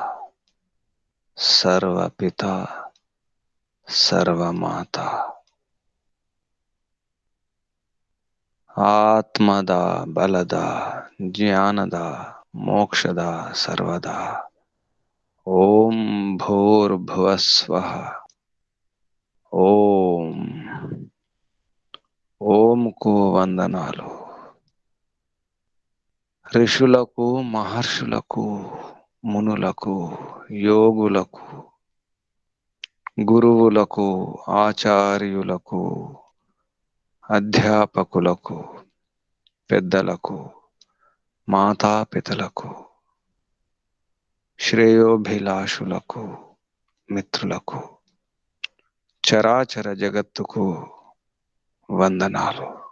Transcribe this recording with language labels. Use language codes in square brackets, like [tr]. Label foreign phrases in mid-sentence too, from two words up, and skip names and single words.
[sa] सर्वपिता सर्वमाता आत्मदा बलदा ज्ञानदा मोक्षदा सर्वदा ओम भूर्भुवस्वः [te] ओम ओम को వందనాలు ఋషులకు మహర్షులకు మునులకు యోగులకు గురువులకు ఆచార్యులకు అధ్యాపకులకు పెద్దలకు మాతాపితలకు శ్రేయోభిలాషులకు మిత్రులకు చరాచర జగత్తుకు వందనాలు